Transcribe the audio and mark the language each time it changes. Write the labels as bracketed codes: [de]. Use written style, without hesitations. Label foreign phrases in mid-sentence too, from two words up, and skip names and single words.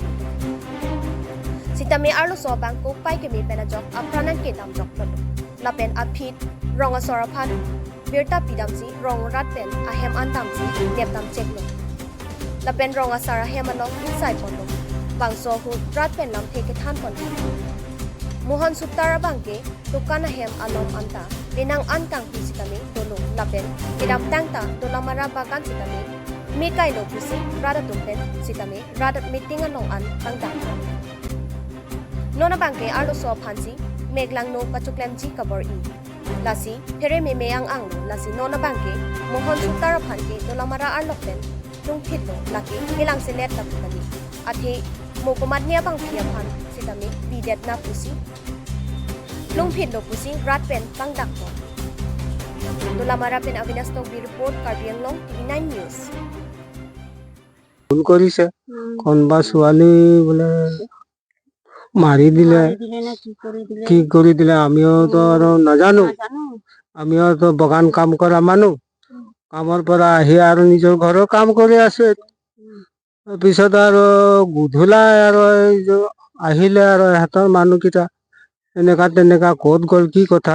[mjw] Sita Me Arlo Sobang Ko Pai Kemi Penajok, Apranan Kitam Jok Lodo. Lapen Apit, Ronga Sorapan, Birta Pidamsi, Rong Ratpen, Ahem Antamsi, Neptam Cheklo. Lapen Ronga Sara Hemanok Inside Pondo, Bang Sohu, Ratpen Lam [en] Take it hand [mjw] Pondo. Mohon Sutar Abangke, Tukana Hem Alom Anta. Binang antang pusi kami dolong lapen kidam tangta dolamara bagan si kami mikai lo pusi rada tumpen si kami rada meeting anong an tangta nona bangke arlo so phansi meglang no kachuklemji kabor I lasi phere me meyang ang lasi nona bangke Mohon Sutar phanke dolamara arlokten tung thitlo laki bilang silet ta kami athi mokomat nia bang phia phan si kami bidet na pusi Lung Pit lo pusi Ratpen Pangdak mo. Dolamara pen Avinastong report Karbiang Long TV9 News. [as] ভুল কৰিছে কোনবা ছোৱালী বোলে মাৰি দিলে কি কৰি দিলে আমিও তো আৰু নাজানো আমিও তো বাগান কাম কৰা মানুহ কামৰ পৰা আহি আৰু নিজৰ ঘৰৰ কাম কৰি আছো পিছত আৰু গুধুলা আৰু আহিলে আৰু হাতৰ মানুহকেইটা এনেকা তেনেকা ক'ত গ'ল কি কথা